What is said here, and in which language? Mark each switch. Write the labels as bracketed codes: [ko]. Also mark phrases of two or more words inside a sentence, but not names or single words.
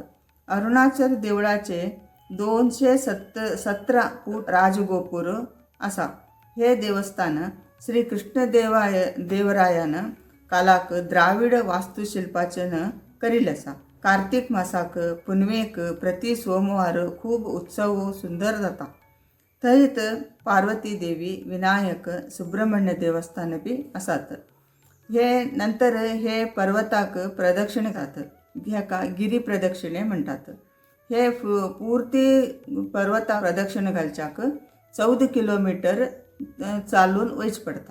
[kok] अरुणाचल देवळाचे 217 फूट राजगोपूर आसा. हे देवस्थान श्री कृष्णदेवरायान कालाक द्राविड वास्तुशिल्पाचेन करील आसा. कार्तीक मासाक पुनवेक प्रति सोमवार खूब उत्सव सुंदर जाता. थंयत पार्वती देवी विनायक सुब्रह्मण्य देवस्थान बी आसात. हे नंतर हे पर्वताक प्रदक्षिणे घालतात. हेका गिरी प्रदक्षिणे म्हणटात. हे पुर्ती पर्वता प्रदक्षिणे घालच्याक 14 किलोमीटर चालून वयच पडटा.